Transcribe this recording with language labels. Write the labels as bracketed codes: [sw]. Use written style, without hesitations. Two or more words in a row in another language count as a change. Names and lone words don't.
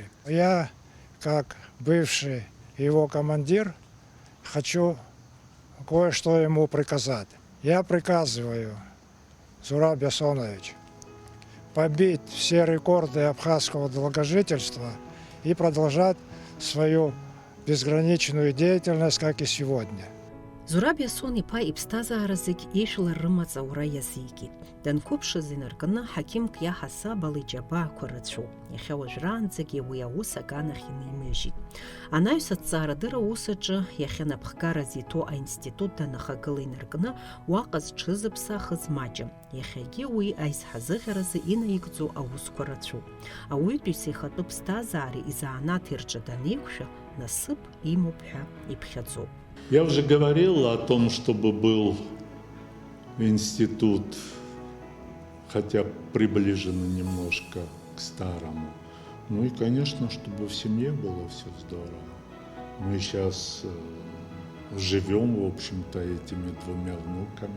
[ru] Я, как бывший его командир, хочу кое-что ему приказать. Я приказываю, Зураб Ясонович, побить все рекорды абхазского долгожительства и продолжать свою безграничную деятельность, как и сегодня. [ab] Зураб Иасон иԥа иԥсҭазаара зегь ижәлар рымаҵаура иазикит. Данқәыԥшыз инаркны ҳақьымк иаҳасабала иџьабаақәа рацәоуп. Иахьа уажәраанӡагьы уи аус аганахь инимыжьит. Анаҩс аҭҵаарадырра аус аҿы иахьа напхгарас иҭоу аинститут данахагыла инаркны уаҟа зҽызыԥсахыз маҷым. Иахьагьы уи аизҳазыӷьаразы инаигӡоу аусқәа рацәоуп. Ауаҩытәыҩса ихатәы ԥсҭазаареи изанааҭи рҿы данеиқәшәа насыԥ имоуп ҳәа иԥхьаӡоуп. [ru] Я уже говорил о том, чтобы был институт, хотя приближен немножко к старому. Ну и, конечно, чтобы в семье было все здорово. Мы сейчас живем, в общем-то, этими двумя внуками.